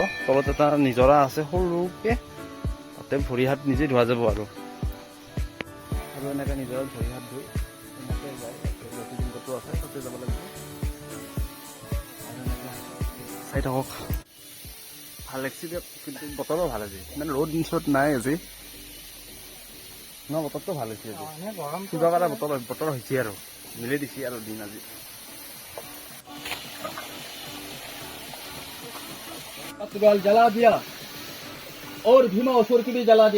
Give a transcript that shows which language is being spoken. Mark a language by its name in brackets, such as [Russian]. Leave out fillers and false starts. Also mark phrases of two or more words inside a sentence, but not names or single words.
[Assamese] তলত এটা নিজৰা আছে সৰুকে, তাতে ভৰি হাত নিজে ধোৱা যাব আৰু এনেকে নিজৰত ভৰি হাত ধুই এনেকে যায় জ্যোতিৰ্লিংগটো আছে, তাতে যাব লাগিব। আৰু এনেকে চাই থাকক, ভাল লাগিছে দিয়ক। কিন্তু বতৰো ভাল আজি, মানে ৰ'দ নিচত নাই আজি ন, বতৰটো ভাল হৈছে আজি। কিবা কাৰণে বতৰ হৈছে আৰু মিলি দিছে আৰু দিন আজি। [Hindi] जला दिया और भीमा असुर की भी जला दिया।